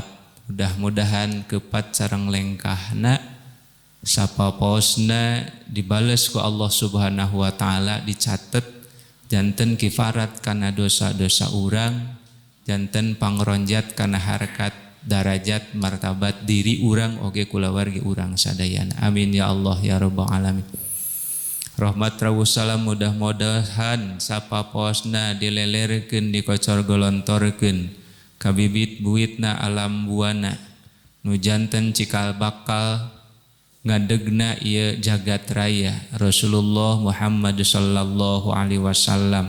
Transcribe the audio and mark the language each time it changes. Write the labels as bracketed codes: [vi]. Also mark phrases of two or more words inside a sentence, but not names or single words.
[su] Mudah-mudahan kepat sareng lengkahna sapaposna dibales ku [ar] الله سبحانه وتعالى, [su] dicatet janten kifarat kana dosa-dosa urang, janten pangronjat kana harkat darajat martabat diri urang oge kulawargi urang sadayana. [ar] آمين يا الله يا رب العالمين. [su] Rahmat rawuh salam mudah-mudahan sapaposna dilelerkeun dikocor golontorkeun ka bibit buitna alam buana nu janten cikal bakal ngadegna ieu jagat raya Rasulullah Muhammad [ar] صلى الله عليه وسلم.